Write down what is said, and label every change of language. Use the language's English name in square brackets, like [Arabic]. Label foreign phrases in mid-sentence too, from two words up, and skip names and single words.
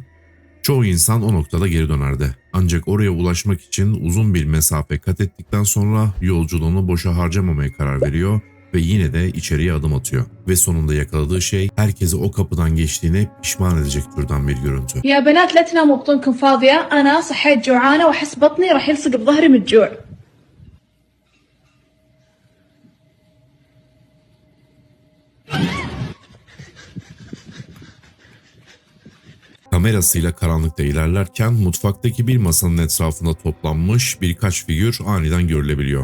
[Turkish] Çoğu insan o noktada geri dönerdi. Ancak oraya ulaşmak için uzun bir mesafe kat ettikten sonra yolculuğunu boşa harcamamaya karar veriyor ve yine de içeriye adım atıyor. Ve sonunda yakaladığı şey herkesi o kapıdan geçtiğine pişman edecek türden bir görüntü. [Arabic] يا بنات لا تناموا بطونكم فاضية أنا صحيت جوعانة وأحس بطني راح يلصق بظهري من الجوع. [Turkish] Kamerasıyla karanlıkta ilerlerken mutfaktaki bir masanın etrafında toplanmış birkaç figür aniden görülebiliyor.